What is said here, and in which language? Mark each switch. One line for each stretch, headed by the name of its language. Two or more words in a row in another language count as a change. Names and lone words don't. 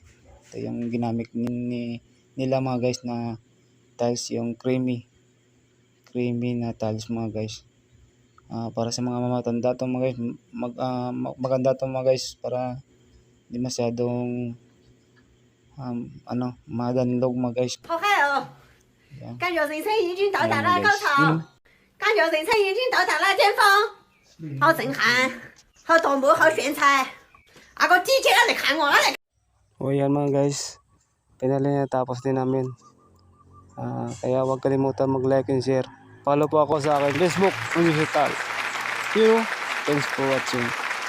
Filipino: Ito yung ginamit nila mga guys na tiles, yung creamy na tiles mga guys. Para sa mga mamatanda to mga guys, maganda to mga guys, para hindi masyadong madanlog mga guys.
Chinese: 好嗨哦！感觉人生已经到达了高潮，感觉人生已经到达了巅峰，好震撼，好夺目，好炫彩。那个姐姐来看我，来。
Filipino: O yan mga guys, pinali na tapos din namin. Kaya huwag kalimutan mag-
English: like and share.
Filipino: Follow po ako sa akin Facebook, Digital.
English: Thanks for watching.